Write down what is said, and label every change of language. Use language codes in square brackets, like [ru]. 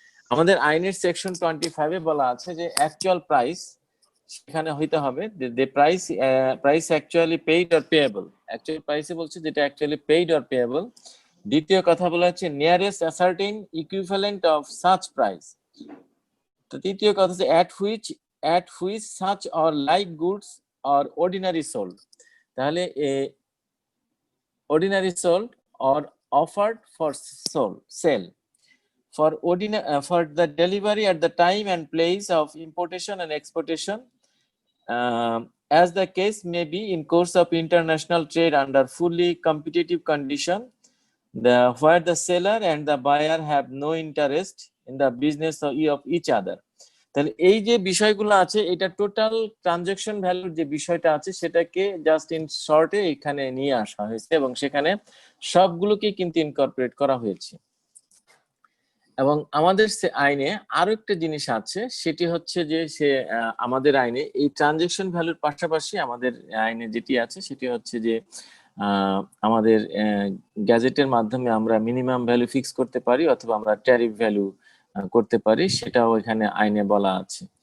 [bn] আমাদের আইনের সেকশন 25-এ বলা আছে যে অ্যাকচুয়াল প্রাইস সেখানে হইতে হবে যে price actually paid or payable. Actual প্রাইসে বলছে যেটা অ্যাকচুয়ালি পেইড অর পেয়েবল। দ্বিতীয় কথা বলা হচ্ছে nearest ascertain equivalent of such price. তো তৃতীয় কথা হচ্ছে [en] at which such or like goods or ordinary sold। [bn] তাহলে [en] ordinary sold or offered for sale for the delivery at the time and place of importation and exportation, as the case may be in course of international trade under fully competitive condition, where the seller and the buyer have no interest in the business of each other। [bn] তাহলে এই যে বিষয়গুলো আছে, এটা total transaction ভ্যালুর যে বিষয়টা আছে, সেটাকে জাস্ট ইন শর্টে এখানে নিয়ে আসা হয়েছে, এবং সেখানে সবগুলোকে কিন্তু ইনকর্পোরেট করা হয়েছে। এবং আমাদের আইনে আরো একটা জিনিস আছে, সেটি হচ্ছে যে আমাদের আইনে এই ট্রানজাকশন ভ্যালুর পাশাপাশি আমাদের আইনে যেটি আছে সেটি হচ্ছে যে আমাদের গ্যাজেটের মাধ্যমে আমরা মিনিমাম ভ্যালু ফিক্স করতে পারি, অথবা আমরা ট্যারিফ ভ্যালু করতে পারি, সেটাও এখানে আইনে বলা আছে।